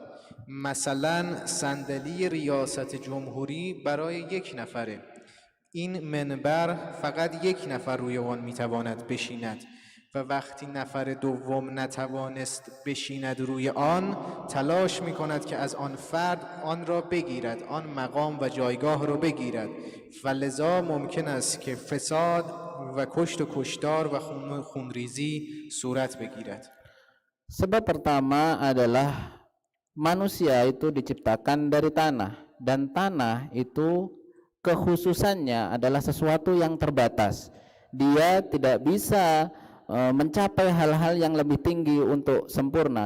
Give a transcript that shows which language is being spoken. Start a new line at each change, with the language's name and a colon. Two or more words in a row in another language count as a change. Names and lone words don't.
Persian: مثلا صندلی ریاست جمهوری برای یک نفره، این منبر فقط یک نفر روی آن میتواند بشیند و وقتی نفر دوم نتوانست بشیند روی آن تلاش میکند که از آن فرد آن را بگیرد، آن مقام و جایگاه را بگیرد و لذا ممکن است که فساد و کشت و کشتار و خونریزی صورت بگیرد.
Indonesian: Sebab pertama adalah manusia itu diciptakan dari tanah, dan tanah itu kekhususannya adalah sesuatu yang terbatas. Dia tidak bisa mencapai hal-hal yang lebih tinggi untuk sempurna.